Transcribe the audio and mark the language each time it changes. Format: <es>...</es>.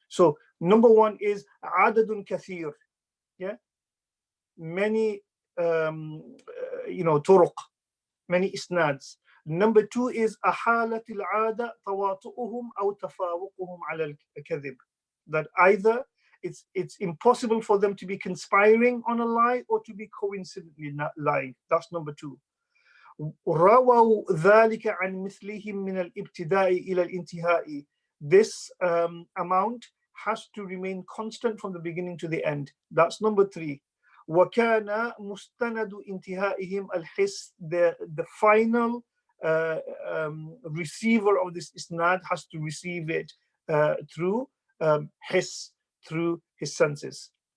<en>So number 1 is</en> <ar>adadun kathir,</ar> <en>yeah, many turuq, many isnads. Number 2 is</en> <ar>أحالة العادة تواطؤهم أو تفاوقهم على الكذب,</ar> <en>that either it's impossible for them to be conspiring on a lie or to be coincidentally not lying. That's number 2.</en> <ar>رووا ذلك عن مثلهم من الابتداء إلى الانتهاء.</ar> <en>This amount has to remain constant from the beginning to the end. That's number 3.</en> <ar>وكان مستند انتهائهم الحس,</ar> <en>the final receiver of this isnad has to receive it through through his senses.</en>